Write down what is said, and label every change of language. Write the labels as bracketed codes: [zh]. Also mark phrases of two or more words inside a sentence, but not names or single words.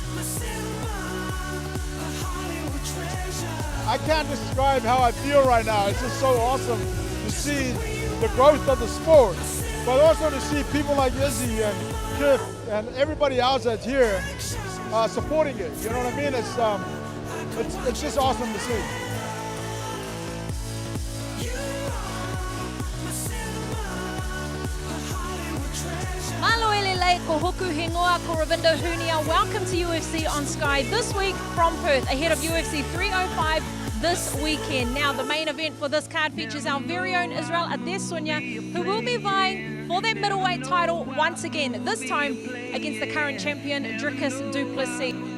[en] I can't describe how I feel right now. It's just so awesome to see the growth of the sport, but also to see people like Izzy and Kip and everybody else that's here supporting it. You know what I mean? It's just awesome to see. [to] Maloele ko hoku hingoa ko Ravinda Hunia. [en] Welcome to UFC on Sky this week from Perth, ahead of UFC 305 this weekend. Now, the main event for this card features our very own Israel Adesanya, who will be vying for that middleweight title once again, this time against the current champion, Dricus Du Plessis.